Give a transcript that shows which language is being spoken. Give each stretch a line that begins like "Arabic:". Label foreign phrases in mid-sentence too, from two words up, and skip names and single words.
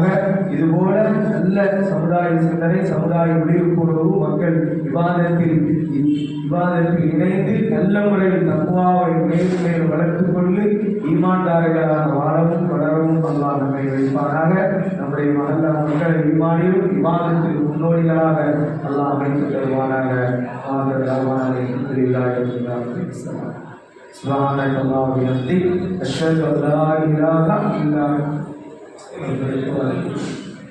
Tamil: இதுபோல நல்ல சமுதாய சிந்தனை, சமுதாய விழிப்புணர்வு, மக்கள் விவாதத்தில் இணைந்து நல்ல முறையில் தக்குவாவை மேலும் மேலும் வளர்த்துக் கொண்டு ஈமான்தாரர்களாக வாழவும் வளரவும் அல்லாஹ் நம்மை வைப்பானாக. நம்முடைய மகல்லா மக்கள் ஈமானிலும் விவாதத்தில் முன்னோடிகளாக அல்லாஹ் அமைத்து தருவானாக.
Arabic: سبحانك اللهم وبحمدك أشهد أن لا إله إلا أنت أستغفرك وأتوب إليك.